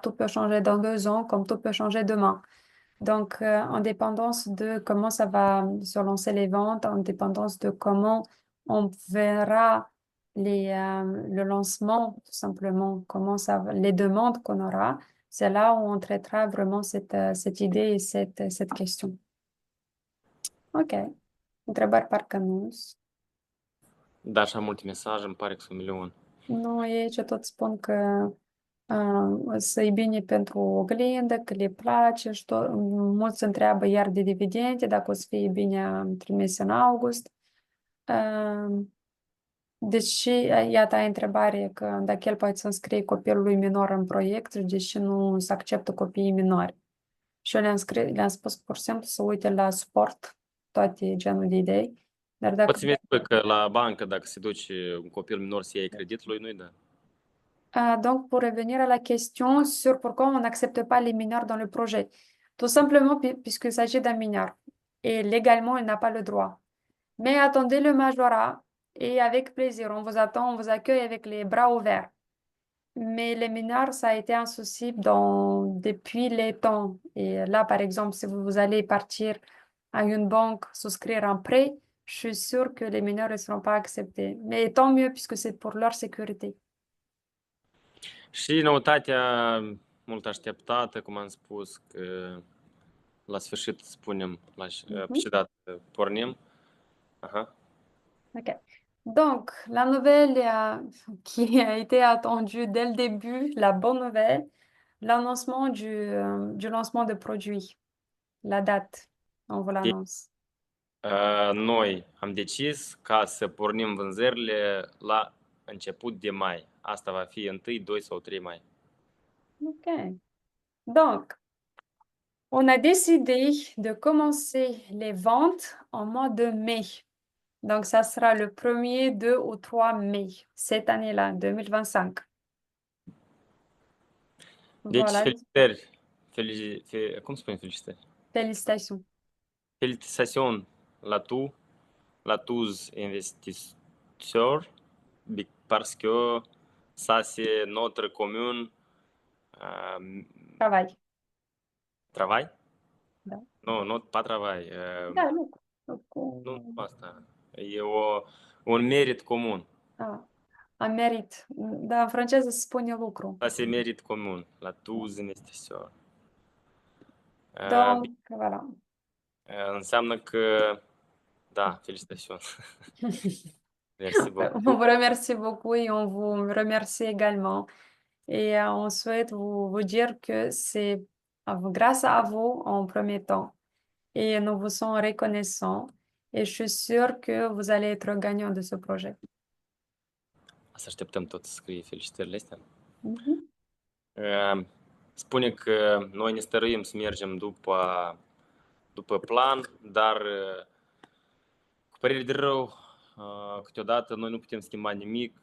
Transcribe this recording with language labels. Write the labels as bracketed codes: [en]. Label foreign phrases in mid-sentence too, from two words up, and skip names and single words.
[fr] Tout peut changer dans 2 ans, comme tout peut changer demain. Donc, en dépendance de comment ça va se lancer les ventes, en dépendance de comment on verra le lancement, tout simplement, les demandes qu'on aura, c'est là où on traitera vraiment cette idée et cette question. [ro] Ok. Întrebări parcă nu. Da, așa multe mesaje, îmi pare că sunt 1.000.000. Nu, ei ce tot spun că să-i bine pentru oglindă, că le place și mulți întreabă iar de dividende, dacă o să fie bine trimis în august. Deși, iată, ai întrebare că dacă el poate să înscrie copilului minor în proiect și deși nu se acceptă copiii minori. Și eu le-am spus pur și simplu să uite la suport toate genul de idei. Dar dacă Poți să-mi spui că la bancă, dacă se duce un copil minor să iei creditul, lui nu-i dă. [fr] Donc, pour revenir à la question sur pourquoi on n'accepte pas les mineurs dans le projet. Tout simplement puisqu'il s'agit d'un mineur. Et légalement, il n'a pas le droit. Mais attendez le majorat et avec plaisir. On vous attend, on vous accueille avec les bras ouverts. Mais les mineurs, ça a été un souci depuis les temps. Et là, par exemple, si vous allez partir à une banque souscrire un prêt, je suis sûre que les mineurs ne seront pas acceptés. Mais tant mieux puisque c'est pour leur sécurité. [ro] Și noutatea mult așteptată, cum am spus, că la sfârșit spunem, pe ce dată pornim. Aha. Ok. [fr] Donc, la nouvelle qui a été attendue dès le début, la bonne nouvelle, l'annoncement du lancement de produits. La date, on vous l'annonce. [ro] Noi am decis ca să pornim vânzările la început de mai. Asta va fi 1, 2 sau 3 mai. Ok. [fr] Donc, on a décidé de commencer les ventes en mois de mai. Donc, ça sera le 1er, 2 ou 3 mai, cette année-là, 2025. [ro] Deci, Voilà. felicitări. Cum spune felicitări? [fr] Félicitations. Félicitations la tous investisseurs, parce que ça c'est notre commune Travail. travail? [ro] Da. Nu, [fr] pas travail. [ro] Da, lucru. Nu asta. E un merit comun. Un merit. Da, în franceză se spune lucru. [fr] Ça c'est merit comun la tous investisseurs. Donc, voilà. [ro] Înseamnă că, da, [fr] felicitations. Merci beaucoup. On vous remercie beaucoup et on vous remercie également. Et on souhaite vous dire que c'est grâce à vous en premier temps. Et nous vous sommes reconnaissants. Et je suis sûre que vous allez être gagnant de ce projet. [ro] Să așteptăm tot să scrie felicitările astea. Mhm. Spune că noi ne stăruim să mergem după plan, dar cu părere de rău, câteodată noi nu putem schimba nimic.